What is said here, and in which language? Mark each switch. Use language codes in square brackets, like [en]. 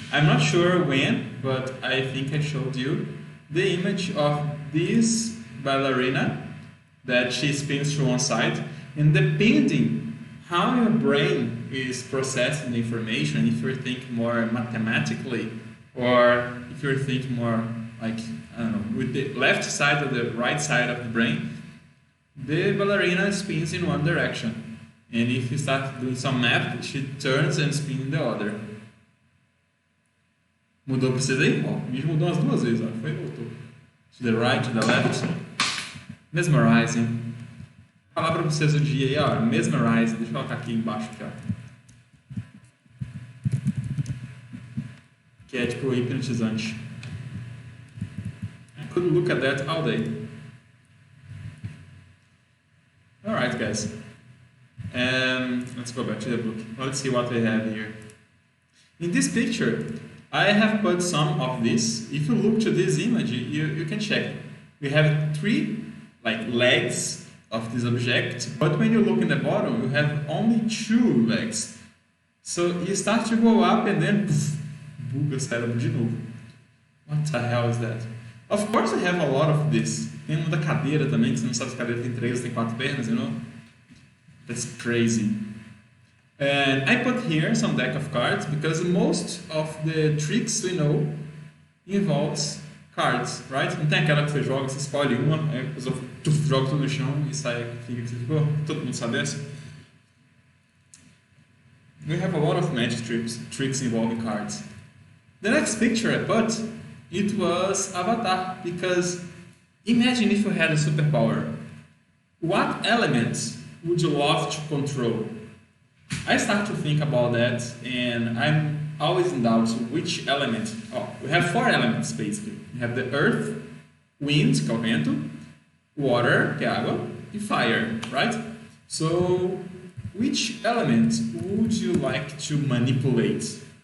[en] I'm not sure when, but I think I showed you the image of this ballerina that she spins to one side, and depending how your brain is processing the information, if you think more mathematically or if you think more like, I don't know, with the left side or the right side of the brain, the ballerina spins in one direction. And if you start doing some math, she turns and spins in the other. [pt] Mudou pra vocês aí? Ó, o vídeo mudou umas 2 vezes, ó. Foi e voltou. [en] To the right, to the left. Mesmerizing. [pt] falar pra vocês o dia aí, ó, Mesmerize, deixa eu colocar aqui embaixo, aqui, ó. Que é tipo hipnotizante. [en] I could look at that all day. Alright, guys. Let's go back to the book. Let's see what we have here. In this picture, I have put some of this. If you look to this image, you can check. We have three legs of this object, but when you look in the bottom, you have only two legs. So you start to go up and then poof, [pt] buga o cérebro de novo. [en] What the hell is that? Of course we have a lot of this. [pt] Tem uma da cadeira também, que você não sabe se a cadeira tem 3 ou tem 4 pernas, [en] you know? That's crazy. And I put here some deck of cards because most of the tricks we know involves cards, right? [pt] Não tem aquela que você joga, você escolhe uma, aí depois eu jogo tudo no chão e sai, fica que você ficou. Todo mundo sabe essa? [en] We have a lot of magic tricks involving cards. The next picture I put, it was Avatar, because imagine if you had a superpower. What elements would you love to control? I start to think about that, and I'm always in doubt which element. Oh, we have 4 elements basically. We have the earth, wind, [pt] que é o vento, [en] water, [pt] que é água, [en] e fire, right? So, which element would you like to manipulate?